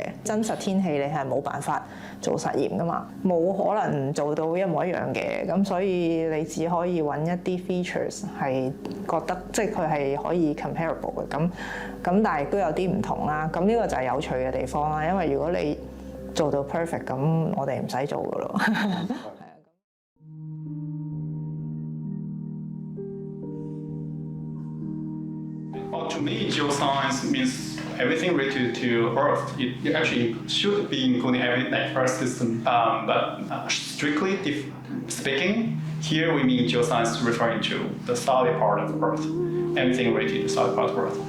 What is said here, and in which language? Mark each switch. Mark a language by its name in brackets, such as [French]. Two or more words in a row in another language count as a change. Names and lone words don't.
[Cantonese] 真實天氣你係冇辦法做實驗噶嘛，冇可能做到一模一樣嘅，咁所以你只可以揾一啲 features 係覺得即係佢係可以 comparable 嘅，咁但係都有啲唔同啦。咁呢個就係有趣嘅地方啦，因為如果你做到 perfect， 咁我哋唔使做噶咯。 [English] Well, to me, geoscience means everything related to Earth. It actually should be including every Earth system, but strictly speaking, here we mean geoscience referring to the solid part of Earth, everything related to solid part of Earth.